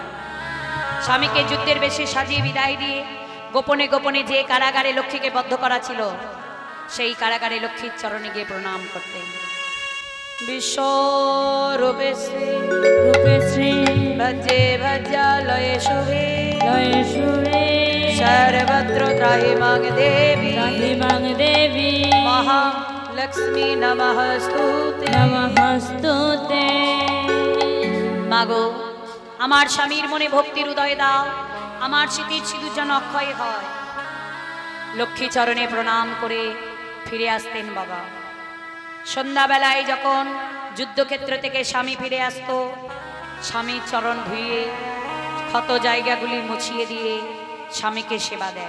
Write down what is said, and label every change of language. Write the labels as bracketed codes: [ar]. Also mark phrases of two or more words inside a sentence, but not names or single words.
[bn] স্বামীকে যুদ্ধের বেশে সাজিয়ে বিদায় দিয়ে গোপনে গোপনে যে কারাগারে লক্ষ্মীকে বদ্ধ করা ছিল, সেই কারাগারে লক্ষ্মীর চরণে গিয়ে প্রণাম করতেন। [sa] বিশ্বরূপে শ্রী রূপে শ্রী ভজে ভজালয়ে শুভে জয় সুরে सर्वत्र त्राहि मां देवी রাধিমাং দেবী महालक्ष्मी नमस्तुते। নমস্তুতে। [bn] মাগো আমার স্বামীর মনে ভক্তির উদয় দাও, আমার স্মৃতির সিঁদুর যেন অক্ষয় হয়। লক্ষ্মী চরণে প্রণাম করে ফিরে আসতেন বাবা। সন্ধ্যাবেলায় যখন যুদ্ধক্ষেত্র থেকে স্বামী ফিরে আসতো, স্বামীর চরণ ধুয়ে ক্ষত জায়গাগুলি মুছিয়ে দিয়ে স্বামীকে সেবা দেয়।